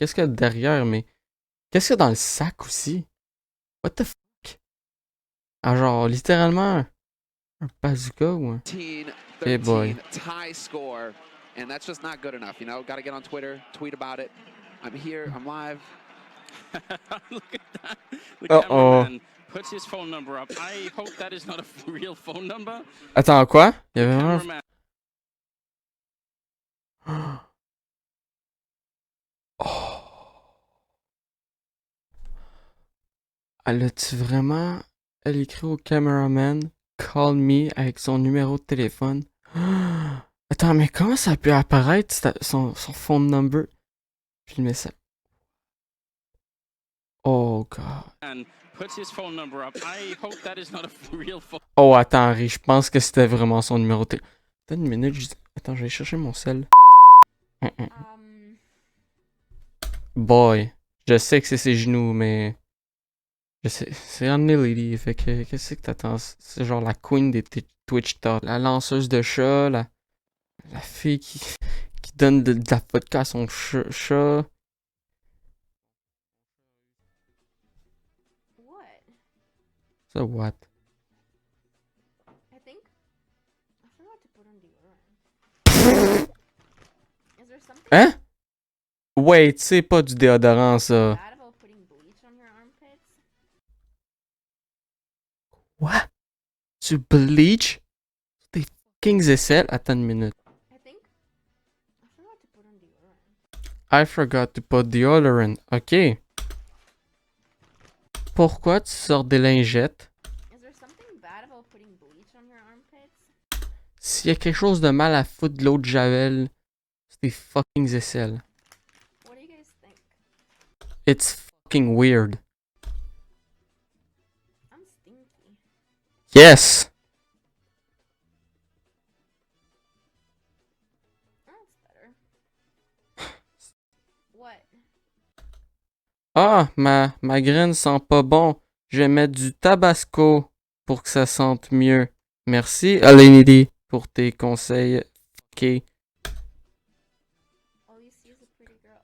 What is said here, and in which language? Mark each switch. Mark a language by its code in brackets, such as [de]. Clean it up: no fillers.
[fr] Qu'est-ce qu'il y a derrière, mais... Qu'est-ce qu'il y a dans le sac aussi? [en] What the fuck? [fr] Ah, genre, littéralement... Un bazooka ou un... [en] 13, Hey boy. tie score, and that's just not good enough. You know, got to get on Twitter, tweet about it. I'm here, I'm live. Look at that. The Uh-oh. cameraman puts his phone number up. I hope that is not a real phone number. [fr] Attends, quoi? Il y avait vraiment... [en] Cameraman. [fr] Oh. Elle a-tu vraiment elle écrit au cameraman [en] Call me [fr] avec son numéro de téléphone. Attends, mais comment ça a pu apparaître son phone number? Puis le message. [en] Oh god. And puts his phone number up. I hope that is not a real phone. [fr] Oh, attends, Harry, je pense que c'était vraiment son numéro de téléphone. Attends une minute, attends, je vais chercher mon sel. Boy, je sais que c'est ses genoux, mais... Je sais, c'est Anne Lady, fait que qu'est-ce que t'attends? C'est genre la queen des Twitch Talk. La lanceuse de chat, la fille qui donne de la vodka à son chat. [en] What? [fr] Ça, what? [en] I think I forgot to put on deodorant. Is there something [fr] Hein? Wait, c'est pas du déodorant, ça. [en] bad about putting bleach on your armpits? [fr] What? Tu bleach? Tes fucking aisselles? Attends une minute. [en] I think I forgot to put on deodorant. I forgot to put deodorant. Ok. [fr] Pourquoi tu sors des lingettes? [en] Is there something bad about putting bleach on your armpits? [fr] S'il y a quelque chose de mal à foutre de l'eau de Javel, c'est tes fucking aisselles. [en] What do you guys think? It's fucking weird. I'm stinky. Yes! That's better. What? [fr] Ah, ma graine sent pas bon. Je vais mettre du tabasco pour que ça sente mieux. Merci, Alenidi, pour tes conseils. Ok. [en] All you see is a pretty girl.